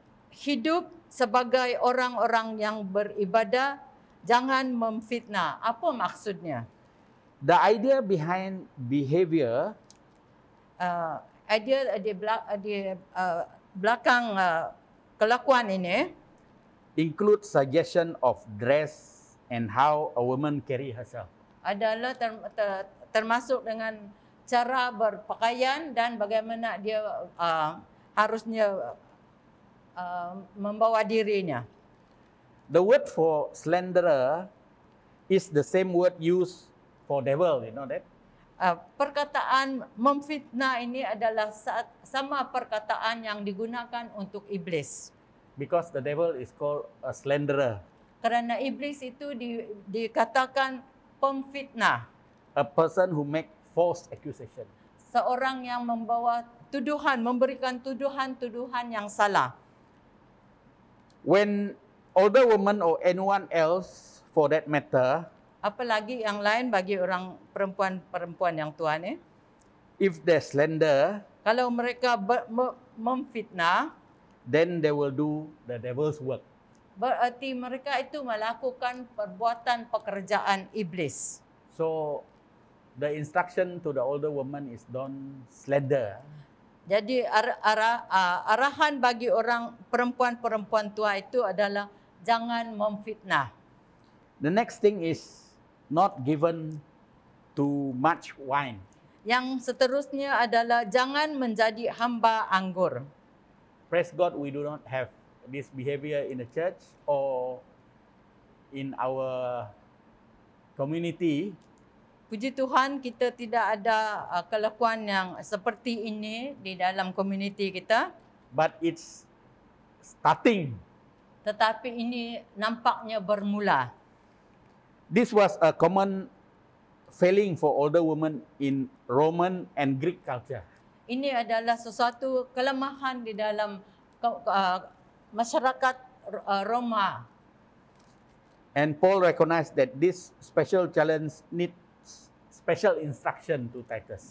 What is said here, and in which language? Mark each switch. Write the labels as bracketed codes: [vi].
[ms] Hidup sebagai orang-orang yang beribadah, jangan memfitnah. Apa maksudnya? [en] The idea behind behavior [ms] Idea di belakang kelakuan ini [en] include suggestion of dress and how a woman carry herself. [ms] adalah termasuk dengan cara berpakaian dan bagaimana dia harusnya membawa dirinya. [en] The word for slanderer is the same word used for devil, you know that? [ms] Perkataan memfitnah ini adalah sama perkataan yang digunakan untuk iblis. [en] Because the devil is called a slanderer, [ms] Kerana iblis itu dikatakan pemfitnah. [en] a person who make false accusation. [ms] Seorang yang membawa tuduhan, memberikan tuduhan-tuduhan yang salah. [en] When older woman or anyone else for that matter, [ms] Apalagi yang lain bagi orang perempuan-perempuan yang tua ni, [en] if they slander, [ms] kalau mereka memfitnah, [en] then they will do the devil's work. [ms] berarti mereka itu melakukan perbuatan pekerjaan iblis. [en] So the instruction to the older woman is don't slander. [ms] Jadi arahan bagi orang perempuan-perempuan tua itu adalah jangan memfitnah. [en] The next thing is not given too much wine. [ms] Yang seterusnya adalah jangan menjadi hamba anggur. [en] Praise God, we do not have this behavior in the church or in our community. [ms] Puji Tuhan, kita tidak ada kelakuan yang seperti ini di dalam komuniti kita. [en] But it's starting. [ms] Tetapi ini nampaknya bermula. [en] This was a common failing for older women in Roman and Greek culture. [ms] ini adalah sesuatu kelemahan di dalam masyarakat Roma. [en] And Paul recognized that this special challenge needs special instruction to Titus.